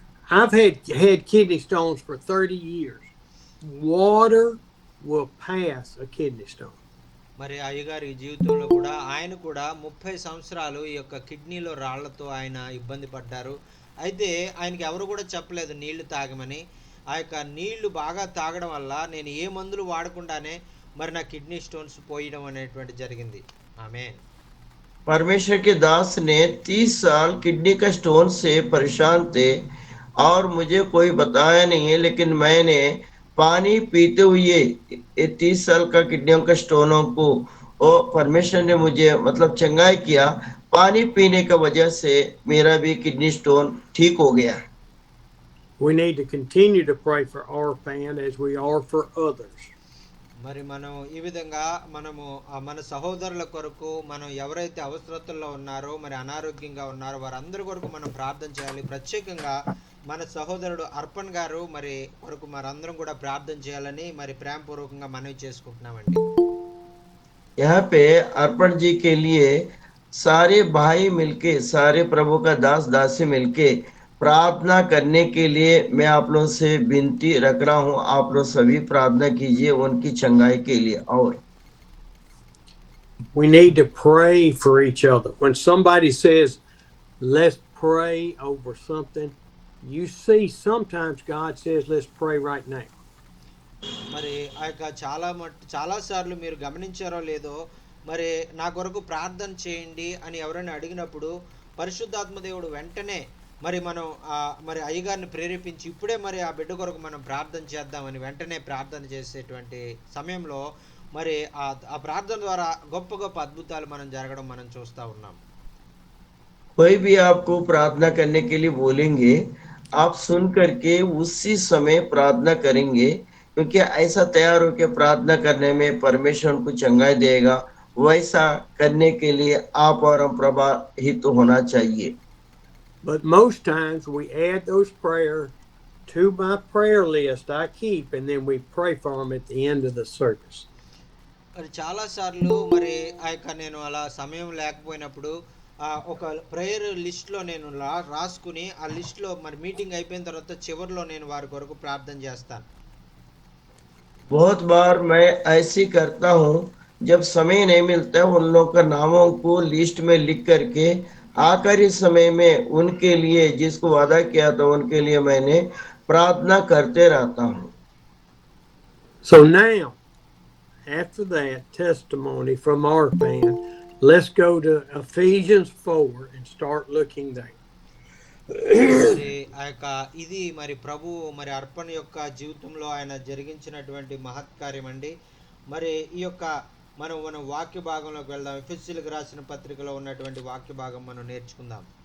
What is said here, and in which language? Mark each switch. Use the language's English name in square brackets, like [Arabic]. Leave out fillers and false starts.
[English] I've had kidney stones for 30 years. Water will pass a kidney stone. [Telugu] మరి అయ్యగారి జీవితంలో కూడా ఆయన కూడా 30 సంవత్సరాలు ఈ యొక్క కిడ్నీలో రాళ్లతో ఆయన ఇబ్బంది పడ్డారు. అయితే ఆయనకి ఎవరు కూడా చెప్పలేదు నీళ్లు తాగమని. ఆ యొక్క నీళ్లు బాగా తాగడం వల్ల నేను ఏ మందులు వాడకుండానే మరి నా కిడ్నీ స్టోన్స్ పోయడం అనేటువంటి జరిగింది. ఆమేన్. [Hindi] परमेश्वर के दास ने 30 साल किडनी का स्टोन से परेशान थे और मुझे कोई बताया नहीं है, लेकिन मैंने पानी पीते हुए ये 30 साल का किडनियों का स्टोनों को और परमेश्वर ने मुझे मतलब चंगाई किया। पानी पीने का वजह से मेरा भी किडनी स्टोन ठीक हो गया। [English] We need to continue to pray for our fan as we are for others. [Telugu] మరి మనం ఈ విధంగా మనము మన సహోదరుల కొరకు మనం ఎవరైతే అవసరతల్లో ఉన్నారో మరి అనారోగ్యంగా ఉన్నారో వారందరి కొరకు మనం ప్రార్థన చేయాలి. ప్రత్యేకంగా మన సహోదరుడు అర్పణ్ గారు మరి కొరకు మనందరం కూడా ప్రార్థన చేయాలని మరి ప్రేమపూర్వకంగా మనవి చేసుకుంటున్నామండి. [Hindi] यहाँ पे अर्पण जी के लिए सारे भाई मिलके, सारे प्रभु का दास दासी मिलके प्रार्थना करने के लिए मैं आप लोगों से विनती रख रहा हूँ। आप लोग सभी प्रार्थना कीजिए उनकी चंगाई के लिए। और [English] We need to pray for each other. When somebody says, let's pray over something, you see sometimes God says, let's pray right now. [Telugu] మరి ఆ యొక్క చాలా సార్లు మీరు గమనించారో లేదో మరి నా కొరకు ప్రార్థన చేయండి అని ఎవరైనా అడిగినప్పుడు పరిశుద్ధాత్మ దేవుడు వెంటనే మరి మనం మరి అయ్యగారిని ప్రేరేపించి ఇప్పుడే మరి ఆ బిడ్డ కొరకు మనం ప్రార్థన చేద్దామని వెంటనే ప్రార్థన చేసేటువంటి సమయంలో మరి ఆ ప్రార్థన ద్వారా గొప్ప గొప్ప అద్భుతాలు మనం జరగడం మనం చూస్తూ ఉన్నాం. [Hindi] कोई भी आपको प्रार्थना करने के लिए बोलेंगे, आप सुन करके उसी समय प्रार्थना करेंगे, क्योंकि ऐसा तैयार होकर प्रार्थना करने में परमेश्वर उनको चंगाई देगा। वैसा करने के लिए आप और हम प्रभावित होना चाहिए। [English] But most times we add those prayers to my prayer list I keep, and then we pray for them at the end of the service. [Telugu] మరి చాలా సార్లు మరి ఆ యొక్క నేను అలా సమయం లేకపోయినప్పుడు ఒక ప్రేయర్ లిస్ట్లో నేను రాసుకుని ఆ లిస్ట్లో మరి మీటింగ్ అయిపోయిన తర్వాత చివరిలో నేను వారి కొరకు ప్రార్థన చేస్తాను. [Hindi] बहुत बार मैं ऐसी करता हूँ, जब समय नहीं मिलता है उन लोगों का नामों को लिस्ट में लिख करके आखिरी समय में उनके लिए जिसको वादा किया था उनके लिए मैंने प्रार्थना करते रहता हूँ. [English] So now, after that testimony from our fan, let's go to Ephesians 4 and start looking there. [Telugu] మరి ఆ యొక్క ఇది మరి ప్రభు మరి అర్పణ యొక్క జీవితంలో ఆయన జరిగించినటువంటి మహత్కార్యం అండి. మరి ఈ యొక్క మనం వాక్య భాగంలోకి వెళ్దాం. ఎఫెసీయులకు రాసిన పత్రికలో ఉన్నటువంటి వాక్య భాగం మనం నేర్చుకుందాం.